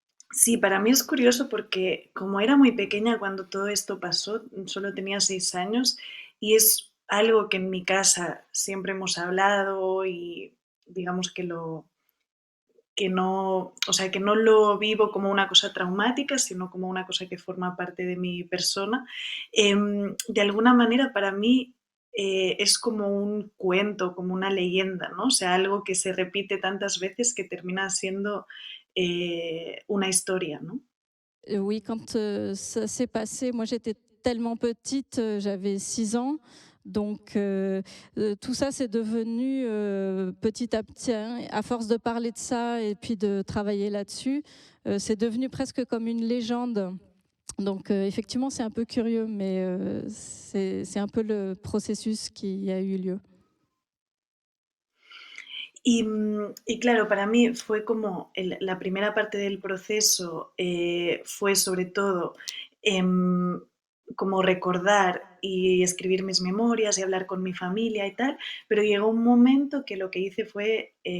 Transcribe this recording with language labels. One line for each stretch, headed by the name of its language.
Spanish: Sí, para mí es curioso porque como era muy pequeña cuando todo esto pasó, solo tenía 6 años y es algo que en mi casa siempre hemos hablado y digamos que que no lo vivo como una cosa traumática, sino como una cosa que forma parte de mi persona. De alguna manera para mí es como un cuento, como una leyenda, ¿no? O sea, algo que se repite tantas veces que termina siendo una historia, ¿no?
French: Oui, quand ça s'est passé, moi j'étais tellement petite, j'avais 6 ans, donc tout ça c'est devenu petit à petit, hein, à force de parler de ça et puis de travailler là-dessus, c'est devenu presque comme une légende. Donc effectivement c'est un peu curieux, mais c'est un peu le processus qui a eu lieu.
Spanish: Y claro, para mí fue como la primera parte del proceso fue sobre todo como recordar y escribir mis memorias y hablar con mi familia y tal, pero llegó un momento que lo que hice fue